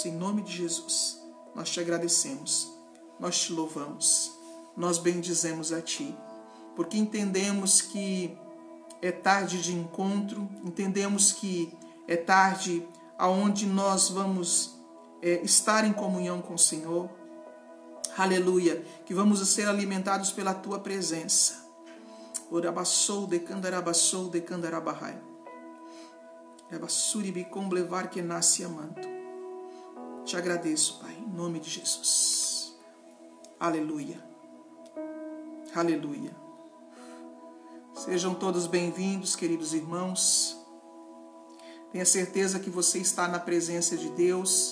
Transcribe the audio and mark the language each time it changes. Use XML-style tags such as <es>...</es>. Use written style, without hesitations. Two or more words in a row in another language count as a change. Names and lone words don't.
<pt>Em nome de Jesus, nós Te agradecemos, nós Te louvamos, nós bendizemos a Ti, porque entendemos que é tarde de encontro, entendemos que é tarde aonde nós vamos estar em comunhão com o Senhor. Aleluia, que vamos ser alimentados pela Tua presença. Orabassou de candarabassou de candarabahai. Rabassuribi comblevar que nasce amanto. Te agradeço, Pai, em nome de Jesus. Aleluia. Aleluia. Sejam todos bem-vindos, queridos irmãos. Tenha certeza que você está na presença de Deus.</pt>